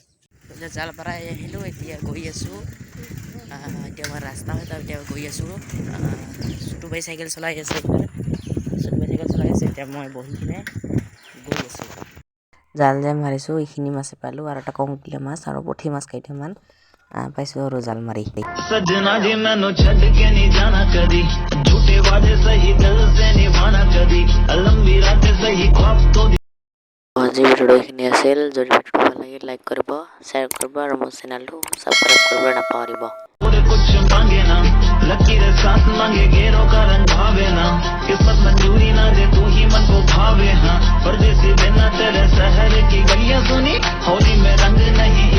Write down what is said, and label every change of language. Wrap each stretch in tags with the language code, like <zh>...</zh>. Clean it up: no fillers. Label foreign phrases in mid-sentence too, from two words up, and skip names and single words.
<as>এতিয়া জাল পৰা আহিলোঁ, এতিয়া গৈ আছোঁ। এতিয়া মই ৰাস্তা হয় এতিয়া গৈ আছোঁ। চুটু বাই চাইকেল চলাই আছে এতিয়া মই বহি কিনে গৈ আছোঁ। জাল যে মাৰিছোঁ এইখিনি মাছে পালোঁ আৰু এটা কমকিলা মাছ আৰু পুঠি মাছ কেইটামান পাইছোঁ আৰু জাল মাৰি।</as> <hi>सजना जी</hi> <pa>ਮੈਨੂੰ ਛੱਡ ਕੇ</pa> <hi>नहीं जाना कदी, झूठे वादे सही दिल से निभाना कदी, लंबी रातें सही ख्वाब तो।</hi> <as>আজি ভিডিঅ'টো এইখিনি আছিল। যদি ভিডিঅ'টো ভাল লাগে লাইক কৰিব, শ্বেয়াৰ কৰিব আৰু মোৰ চেনেলটো ছাবস্ক্ৰাইব কৰিবলৈ নাপাহৰিব।</as> <hi>कुछ मांगे ना लकीर साथ मांगे घेरों का रंग भावे ना, किस्मत मंजूरी ना दे तू ही मन को भावे। हाँ परदेसी बिना तेरे शहर की गलियां सुनी, होली में रंग नहीं।</hi>